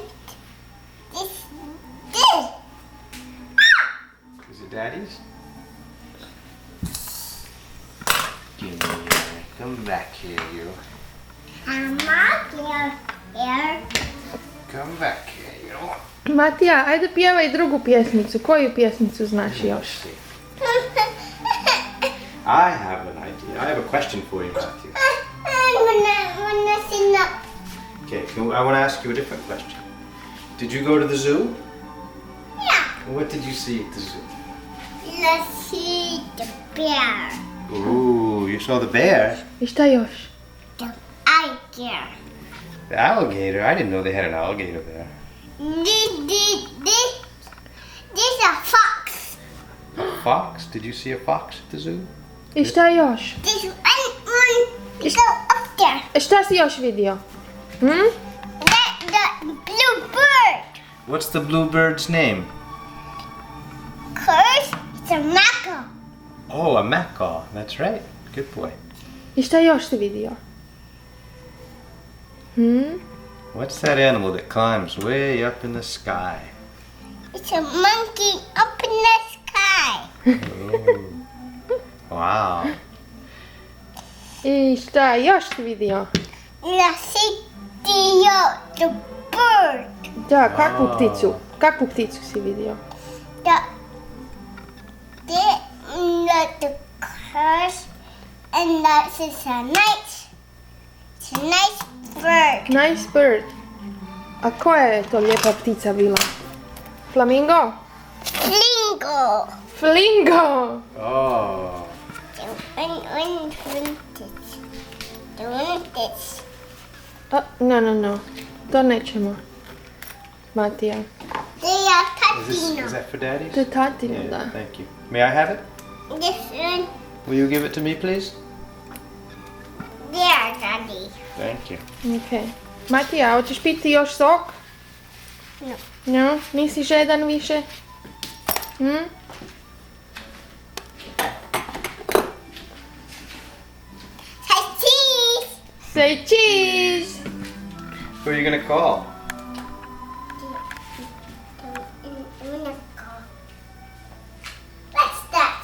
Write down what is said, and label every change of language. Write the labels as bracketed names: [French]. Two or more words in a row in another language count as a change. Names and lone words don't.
[English] This. Is it Daddy's? Give me come back here, you. I'm not here. Come back here, you. [Bosnian] Matija, ajde pjevaj drugu pjesmicu. Koju pjesmicu znaš još? [English] I have an idea. I have a question for you, Matthew. Wanna sing up. Okay, I want to ask you a different question. Did you go to the zoo? Yeah. What did you see at the zoo? Let's see the bear. Ooh, you saw the bear? [Bosnian] I šta još? [English] The alligator. The alligator? I didn't know they had an alligator there. This a fox. A fox? Did you see a fox at the zoo? [Bosnian] I šta još? [English] This one go up there. [Bosnian] Šta si još vidio? [English] The blue bird. What's the blue bird's name? Cause it's a macaw. Oh, a macaw. That's right. Good boy. [Bosnian] I šta još si vidio? [English] What's that animal that climbs way up in the sky? It's a monkey up in the sky. Wow. [Bosnian] I šta još si vidio? [English] Let's see the bird. [Bosnian] Da, kakvu pticu? Kakvu pticu si vidio? [English] The curse and that is it's a nice bird. Nice bird. [Bosnian] A koja je to lijepa ptica bila? [English] Flamingo? Flingo. Flingo! Oh. No. [Bosnian] To nećemo. Matija. [English] Is that for Daddy? [Bosnian] To je tatino, [English] Yeah, [Bosnian] da. [English] thank you. May I have it? This one, Will you give it to me, please? there, Daddy. Thank you. Ok. [Bosnian] Matija, hoćeš piti još sok? [English] No. [Bosnian] No? Nisi žedan više? [English] Say cheese. Say cheese! Who are you gonna call? What's that?